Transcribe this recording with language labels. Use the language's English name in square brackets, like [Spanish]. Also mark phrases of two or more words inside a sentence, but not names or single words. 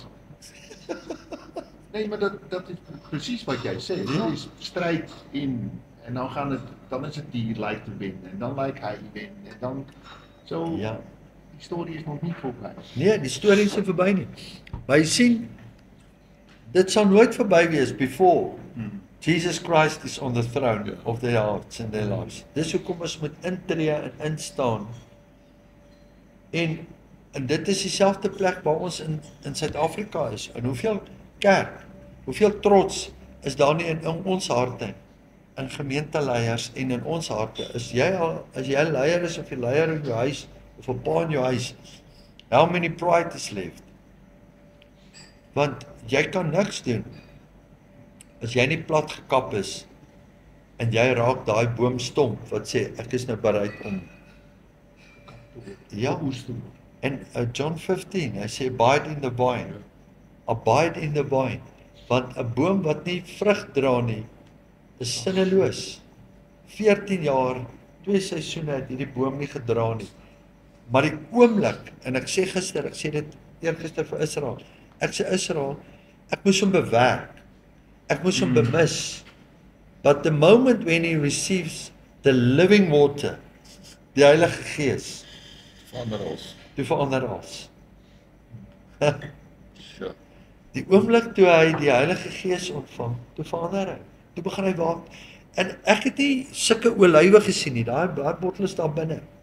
[Afrikaans] Nee, maar dat is presies wat jy sê. Ja. Dit is stryd en dan is dit die like te wen en dan like hy wen en dan so ja. die storie is nog nie voorbij. Nee, die storie is nie verby nie. Maar jy sien, dit sal nooit verby wees [English] before Jesus Christ is on the throne of their hearts and their lives. [Afrikaans] Dis hoekom ons moet intree en instaan. En dit is dieselfde plek waar ons in Suid-Afrika is. En hoeveel kerk, hoeveel trots is daar nie in ons harte, in gemeenteleiers en in ons harte. As jy 'n leier is of 'n leier in jou huis of 'n pa in jou huis, [English] how many pride is left? [Afrikaans] Want jy kan niks doen as jy nie plat gekap is en jy raak daai boom stomp wat sê ek is nou bereid om Oes toe. en John 15, hy sê [English] abide in the vine. [Afrikaans] Abide in the vine. Want 'n boom wat nie vrug dra nie, is sinneloos. 14 jaar, 2 seisoene het hierdie boom nie gedra nie. Maar die oomblik, en ek sê dit eergister vir Israel. Ek sê Israel, ek moes hom bewerk. Ek moes hom bemis. [English] But the moment when he receives the living water, [Afrikaans] die Heilige Gees, Verander ons. toe verander alles. [English] Sure. [Afrikaans] Die oomblik toe hy die Heilige Gees ontvang, toe verander hy. Toe begin hy waak. En ek het nie sulke olywe gesien nie. Daai bottel is daar binne.